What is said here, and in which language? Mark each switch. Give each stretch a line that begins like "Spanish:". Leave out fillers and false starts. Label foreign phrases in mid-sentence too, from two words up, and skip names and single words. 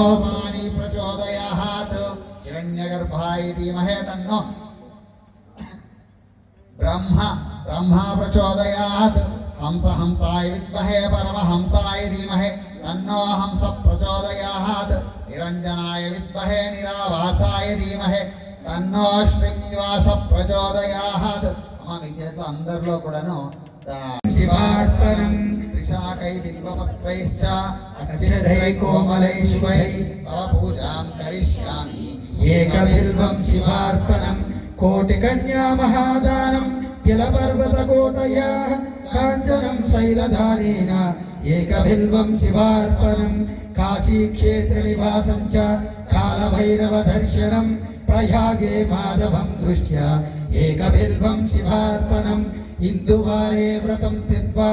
Sanskrit: वाणी प्रचोदयात् हिरण्यगर्भाय धीमहि तन्नो ब्रह्मा प्रचोदयात् हंसाय विद्महे परमहंसाय धीमहि तन्नो हंस प्रचोदयात् निरञ्जनाय विद्महे निराभासाय धीमहि तन्नो श्रीनिवास प्रचोदयात्
Telugu: అమ్మ మీ చేతిలో అందరిలో కూడాను
Sanskrit: शिवार्पणम् త్రిశాకై బిల్వపత్రైశ్చ అక్షరై కోమలై శుభై తవ పూజాం కరిష్యామి ఏకబిల్వం శివార్పణం కోటికన్యా మహాదానం కిలపర్వతకోటయా కాంచనం శైలధారేణ ఏకబిల్వం శివార్పణం కాశీక్షేత్ర నివాసం చ కాలభైరవ దర్శనం ప్రయాగే మాధవం దృష్ట్యా ఏకబిల్వం శివార్పణం ఇందువారే వ్రతం స్థిత్వా